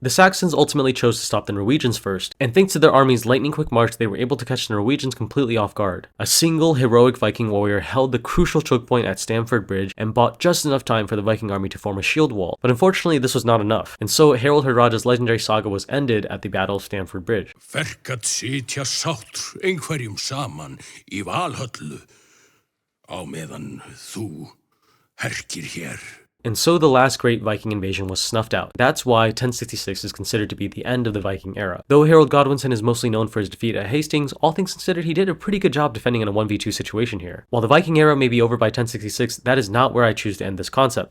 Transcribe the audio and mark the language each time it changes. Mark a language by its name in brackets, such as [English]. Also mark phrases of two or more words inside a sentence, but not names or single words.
[English] The Saxons ultimately chose to stop the Norwegians first, and thanks to their army's lightning quick march, they were able to catch the Norwegians completely off guard. A single heroic Viking warrior held the crucial choke point at Stamford Bridge and bought just enough time for the Viking army to form a shield wall. But unfortunately, this was not enough, and so Harald Hardrada's legendary saga was ended at the Battle of Stamford Bridge. [Icelandic] Verkat sitja sátr einhverjum saman í Valhöllu á meðan þú herkir hér. [English] And so the last great Viking invasion was snuffed out. That's why 1066 is considered to be the end of the Viking era. Though Harold Godwinson is mostly known for his defeat at Hastings, all things considered, he did a pretty good job defending in a 1v2 situation here. While the Viking era may be over by 1066, that is not where I choose to end this concept.